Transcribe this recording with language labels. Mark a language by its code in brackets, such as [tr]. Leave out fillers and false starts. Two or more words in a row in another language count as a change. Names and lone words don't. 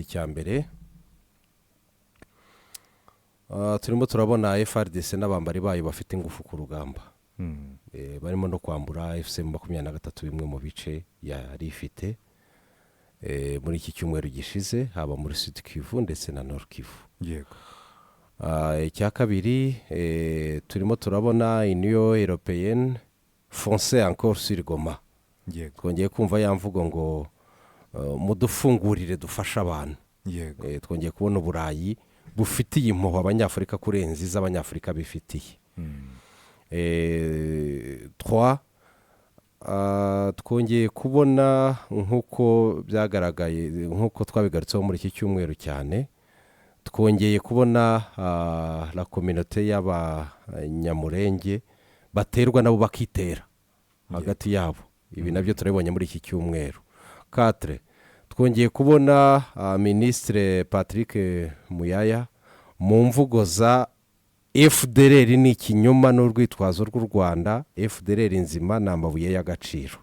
[rw] Cyambere turimo turabona FARDC n'abambari bayo bafite ingufu ku rugamba. Barimo no kwambura FC 23 bimwe mu bice yari ifite muri iki cyumweru gishize, haba muri Sud Kivu ndetse na Nord Kivu. Yego. Icya kabiri turimo turabona [fr] Union Européenne foncer encore sur Goma. [rw] Yego. Twongeye kumva yamvugo ngo mudufungurire dufasha abantu. Yego. Twongeye kubona Uburayi bufitiye impuhwe abanyafurika kurenza iz'abanyafurika bifitiye. 3 twongeye kubona nk'uko byagaragaye, nk'uko twabigarutseho muri iki cyumweru cyane, twongeye kubona [fr] la communauté [rw] y'abanyamurenge baterwa nabo bakitera hagati yabo. Ibi nabyo turabonye muri iki cyumweru. 4 twongeye kubona Ministre Patrick Muyaya mu mvugo za FDLR ni ikinyoma n'urwitwazo rw'u Rwanda, FDLR nzima n'amabuye y'agaciro.